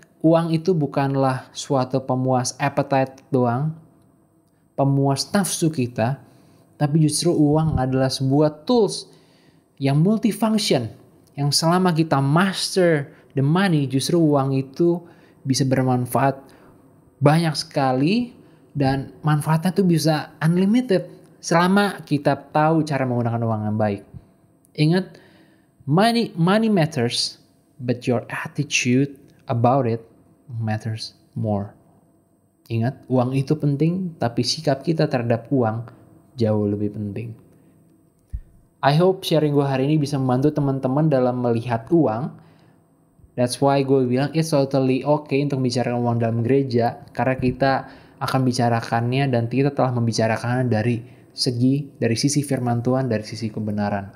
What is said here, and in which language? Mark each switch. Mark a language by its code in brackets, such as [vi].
[id] uang itu bukanlah suatu pemuas appetite doang, pemuas nafsu kita, tapi justru uang adalah sebuah tools yang multifunction, yang selama kita [en] master the money, [id] justru uang itu bisa bermanfaat banyak sekali dan manfaatnya tuh bisa unlimited selama kita tahu cara menggunakan uang yang baik. Ingat, [en] money matters, but your attitude about it matters more. [id] Ingat, uang itu penting, tapi sikap kita terhadap uang jauh lebih penting. [en] I hope [id] sharing gue hari ini bisa membantu teman-teman dalam melihat uang. [en] That's why [id] gue bilang [en] it's totally okay [id] untuk bicarakan uang dalam gereja, karena kita akan bicarakannya dan kita telah membicarakannya dari sisi firman Tuhan, dari sisi kebenaran.